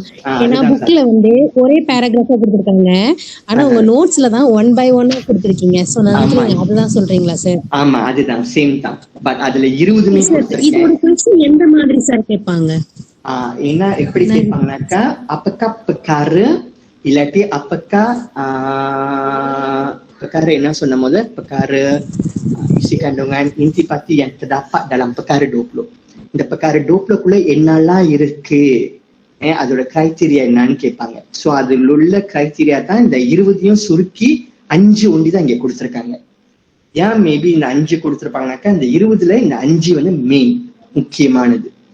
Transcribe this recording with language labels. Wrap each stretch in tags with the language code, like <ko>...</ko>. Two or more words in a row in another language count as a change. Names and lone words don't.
<ta>ஏன்னா புக்ல வந்து ஒரே பேராகிராஃபா கொடுத்திருக்காங்க, ஆனா உங்க நோட்ஸ்ல தான் 1 by 1 கொடுத்திருக்கீங்க. சோ நான் அதுதான் சொல்றீங்களா சார்? ஆமா, அதுதான் சேம் தான். பட் அதுல 20மே கொடுத்திருக்கேன். இது ஒரு क्वेश्चन எந்த மாதிரி சார் கேட்பாங்க? என்ன எப்படி கேட்பாங்கனாக்கா</ta> <ms>apakah perkara</ms> <ta>இல்லாட்டி</ta> <ms>apakah perkara</ms> <ta>என்ன சொன்ன போது</ta> <ms>perkara isi kandungan intipati yang terdapat dalam perkara 20.</ms> <ta>இந்த perkara 20க்குள்ள என்னெல்லாம் இருக்கு, அதோட கிரைட்டீரியா என்னன்னு கேட்பாங்க. ஸோ அதுல உள்ள கிரைட்டீரியா தான் இந்த 20 சுருக்கி 5 ஒண்டி தான் இங்க கொடுத்துருக்காங்க. ஏன் மேபி இந்த 5 கொடுத்துருப்பாங்கனாக்கா இந்த 20ல இந்த 5 வந்து மெயின் முக்கியமானது.</ta>